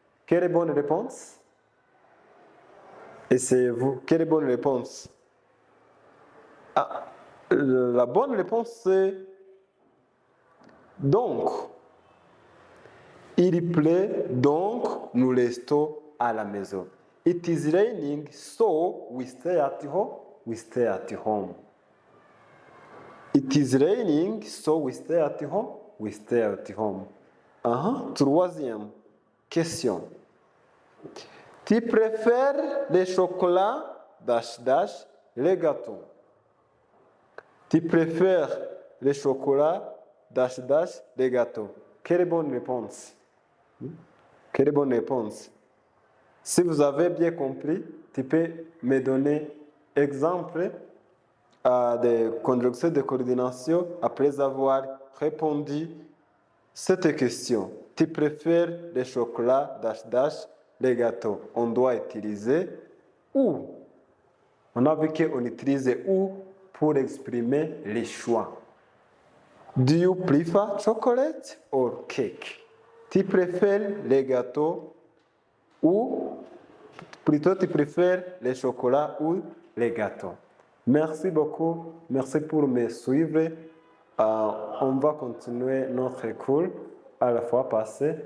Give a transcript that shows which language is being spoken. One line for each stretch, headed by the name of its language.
French: Quelle est bonne réponse? Essayez-vous. Quelle est bonne réponse? La bonne réponse c'est donc. Il pleut, donc nous restons à la maison.
English: It is raining, so we stay at home. We stay at home. It is raining, so we stay at home. We stay at home.
French: Troisième question. Tu préfères les chocolats, les gâteaux? Tu préfères les chocolats, les gâteaux? Quelle est bonne réponse? Quelle est bonne réponse? Si vous avez bien compris, tu peux me donner exemple des conjonctions de coordination après avoir répondu cette question. Tu préfères les chocolats, les gâteaux? On doit utiliser ou. On a vu qu'on utilise ou pour exprimer les choix.
English: Do you prefer chocolate or cake?
French: Tu préfères les gâteaux ou plutôt tu préfères les chocolats ou les gâteaux? Merci beaucoup. Merci pour me suivre. On va continuer notre cours à la fois passée.